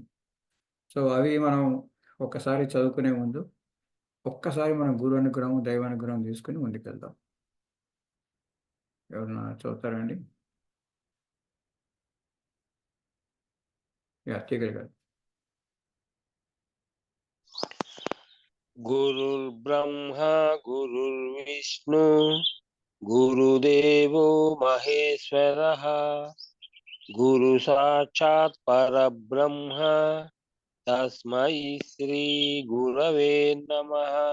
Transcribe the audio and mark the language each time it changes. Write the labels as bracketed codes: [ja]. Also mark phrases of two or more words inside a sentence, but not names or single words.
[te] సో, అవి మనం ఒక్కసారి చదువుకునే ముందు, ఒక్కసారి మనం గురు అనుగ్రహం, దైవానుగ్రహం తీసుకొని ముందుకెళ్దాం. ఎవరన్నా చదువుతారా అండి? యాహ్! తిగల్ గారు. [sa] गुरुर्ब्रह्मा गुरुर्विष्णु गुरुदेवो महेश्वरः गुरु साक्षात् परब्रह्म तस्मै श्री गुरवे नमः।